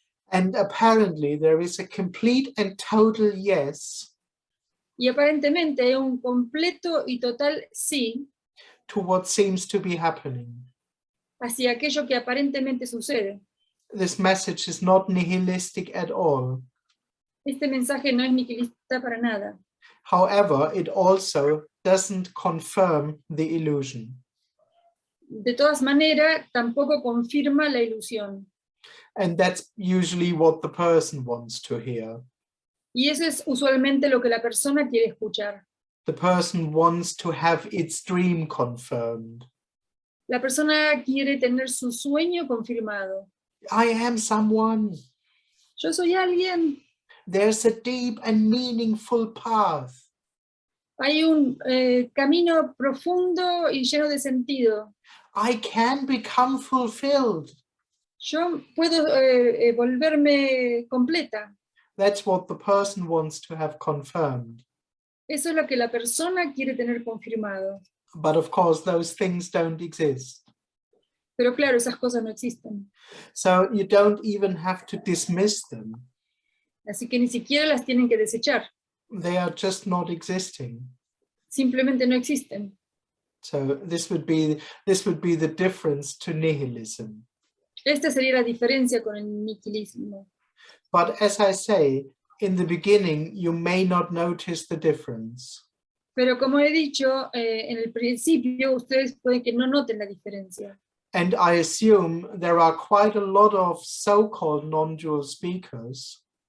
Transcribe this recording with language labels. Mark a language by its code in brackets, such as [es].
[en] And apparently there is a complete and total yes [es] Y aparentemente hay un completo y total sí [en] to what seems to be happening. [es] hacia aquello que aparentemente sucede. [en] This message is not nihilistic at all. [es] Este mensaje no es nihilista para nada. [en] However, it also doesn't confirm the illusion. [es] De todas maneras, tampoco confirma la ilusión. [en] And that's usually what the person wants to hear. [es] Y eso es usualmente lo que la persona quiere escuchar. [en] The person wants to have its dream confirmed. [es] La persona quiere tener su sueño confirmado. [en] I am someone. [es] Yo soy alguien. [en] There's a deep and meaningful path. [es] Hay un camino profundo y lleno de sentido. [en] I can become fulfilled. [es] Yo puedo volverme completa. [en] That's what the person wants to have confirmed. [es] Eso es lo que la persona quiere tener confirmado. [en] But of course, those things don't exist. [es] Pero claro, esas cosas no existen. [en] So you don't even have to dismiss them. [es] Así que ni siquiera las tienen que desechar. [en] They are just not existing. [es] Simplemente no existen. [en] So this would be the difference to nihilism. [es] Esta sería la diferencia con el nihilismo. [en] But as I say, in the beginning, you may not notice the difference. [es] Pero como he dicho, en el principio ustedes pueden que no noten la diferencia. [en] And I assume there are quite a lot of so-called non-dual speakers